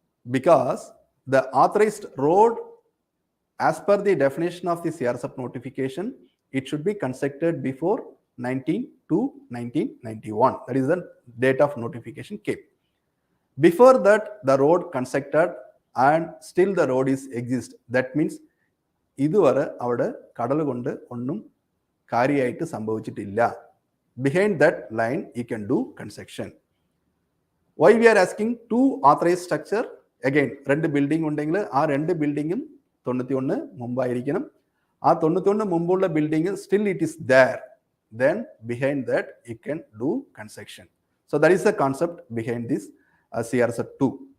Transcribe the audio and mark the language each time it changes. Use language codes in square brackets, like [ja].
[en] Because the authorized road, as per the definition of the CRZ notification, it should be constructed before 19 to 1991. That is the date of notification came. Before that, the road constructed and still the road is exist. That means [ml] ഇതുവരെ അവിടെ കടൽ കൊണ്ട് ഒന്നും കാര്യമായിട്ട് സംഭവിച്ചിട്ടില്ല. [en] Behind that line, you can do construction. Why we are asking 2 authorized structure? [ml] Again, 2 building ഉണ്ടെങ്കിൽ ആ 2 ബിൽഡിങ്ങും 91 മുമ്പായിരിക്കണം. ആ 91 മുമ്പുള്ള building [en] still it is there. Then behind that, you can do construction. So that is the concept behind this CRZ 2.